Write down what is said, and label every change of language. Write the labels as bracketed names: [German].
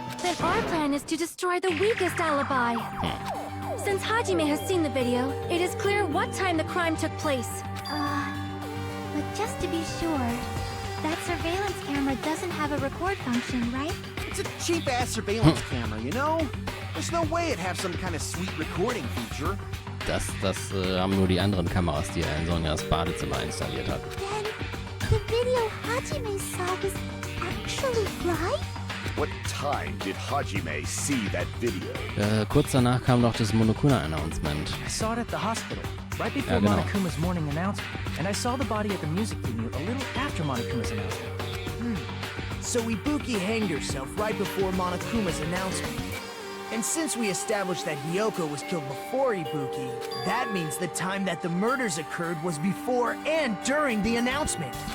[English] Then our plan is to destroy the weakest alibi. Since Hajime has seen the video, it is clear what time the crime took place. But just to be sure, that surveillance camera doesn't have a record function, right? It's a cheap-ass surveillance camera, you know? There's no way it'd have some kind of sweet recording feature. [German] Das haben nur die anderen Kameras, die er in Sonjas Badezimmer installiert hat. [English] Then, the video Hajime saw was actually live? What time did Hajime see that video? [German] Kurz danach kam noch das Monokuma-Announcement. [English] I saw it at the hospital, right before Monokuma's morning announcement. And I saw the body at the music venue a little after Monokuma's announcement. So Ibuki hanged herself right before Monokuma's announcement. And since we established that Hiyoko was killed before Ibuki, that means the time that the murders occurred was before and during the announcement.